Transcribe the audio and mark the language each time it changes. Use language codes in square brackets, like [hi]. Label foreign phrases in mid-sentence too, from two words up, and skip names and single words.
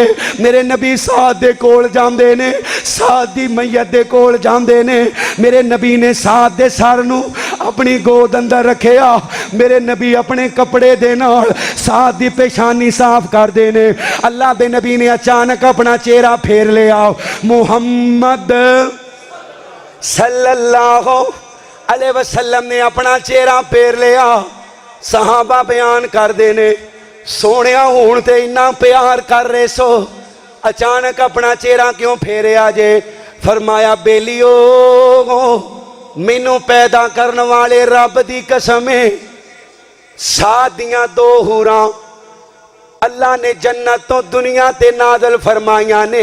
[pa] میرے نبی سعد دے کول جاندے نے، سعد دی میت دے کول جاندے نے. میرے نبی نے سعد دے سر نوں اپنی گود اندر رکھیا. میرے نبی اپنے کپڑے دے نال سعد دی پیشانی صاف کر دینے. اللہ دے نبی نے اچانک اپنا چہرہ پھیر لیا. मुहम्मद [ar] صلى الله عليه وسلم [pa] نے اپنا چہرہ پھیر لیا. صحابہ بیان کر دینے، سوہنیا ہُن تے اِنّا پیار کر رہے سو، اچانک اپنا چہرہ کیوں پھیریا جے? فرمایا بیلیو، مینوں پیدا کرنے والے رب دی قسم ہے، سعد دیاں دو حوراں اللہ نے جنت توں دنیا تے نازل فرمائیاں نے.